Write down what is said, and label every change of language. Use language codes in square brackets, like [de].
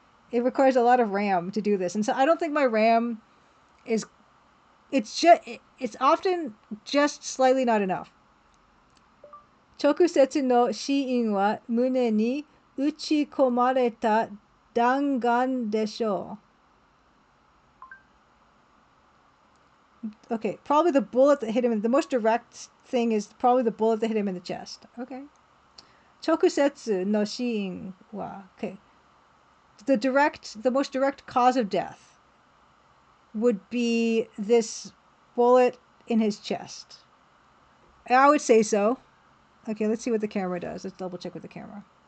[en] It requires a lot of RAM to do this. And so I don't think my RAM is it's often just slightly not enough. [ja] 直接の死因は胸に打ち込まれた弾丸でしょう。 [en] Okay, probably the bullet that hit him. The most direct thing is probably the bullet that hit him in the chest. Okay. [ja] 直接の死因は [en] Okay. The most direct cause of death would be this bullet in his chest. I would say so. Okay, let's see what the camera does. Let's double check with the camera.